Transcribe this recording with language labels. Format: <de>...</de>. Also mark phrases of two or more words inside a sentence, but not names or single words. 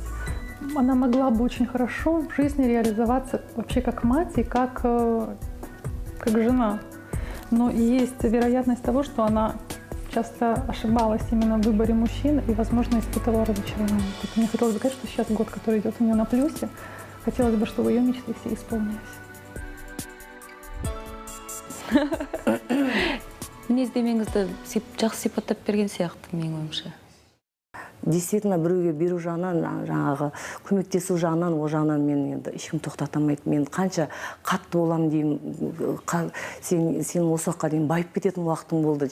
<ru>Она могла бы очень хорошо в жизни реализоваться вообще как мать и как жена. Но есть вероятность того, что она часто ошибалась именно в выборе мужчин и, возможно, испытывала разочарование. Мне хотелось бы сказать, что сейчас год, который идет у нее на плюсе, хотелось бы, чтобы ее мечты все исполнились.</ru> <kk>Мінездемеңізді жақсы сипаттап берген сияқты, менің ойымша. Действительно, біреуге беру жағынан, жаңағы көмектесу жағынан, о жағынан мен енді ешкім тоқтатамайды. Мен қанша қатты болам деймін, сен осы уақытқа дейін байып кететін уақытың болды.</kk>